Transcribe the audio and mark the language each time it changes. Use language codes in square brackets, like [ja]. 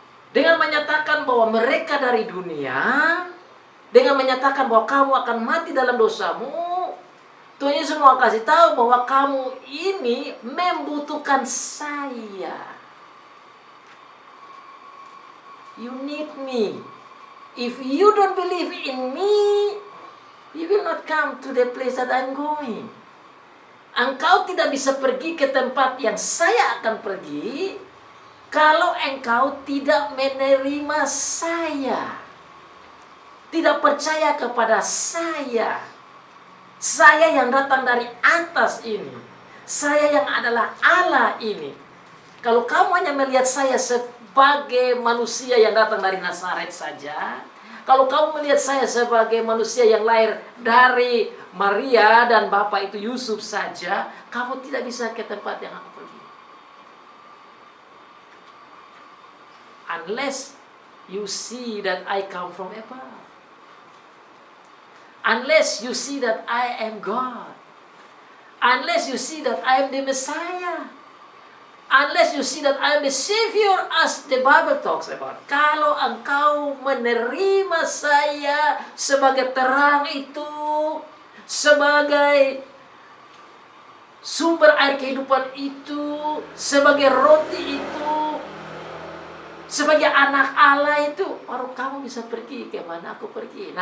[id] Dengan menyatakan bahwa mereka dari dunia, dengan menyatakan bahwa kamu akan mati dalam dosamu, Tuhan Yesus mau kasih tahu bahwa kamu ini membutuhkan saya. [en] You need me. If you don't believe in me, you will not come to the place that I'm going. [id] Engkau tidak bisa pergi ke tempat yang saya akan pergi kalau engkau tidak menerima saya, tidak percaya kepada saya. Saya yang datang dari atas ini, saya yang adalah Allah ini. Kalau kamu hanya melihat saya sebagai manusia yang datang dari Nazaret saja, kalau kamu melihat saya sebagai manusia yang lahir dari Maria dan bapak itu Yusuf saja, kamu tidak bisa ke tempat yang aku pergi. [en] Unless you see that I come from above. Unless you see that I am God. Unless you see that I am the Messiah. Unless you see that I am the Savior as the Bible talks about. [id] Kalau engkau menerima saya sebagai terang itu, sebagai sumber air kehidupan itu, sebagai roti itu, sebagai anak Allah itu, baru kamu bisa pergi kemana aku pergi.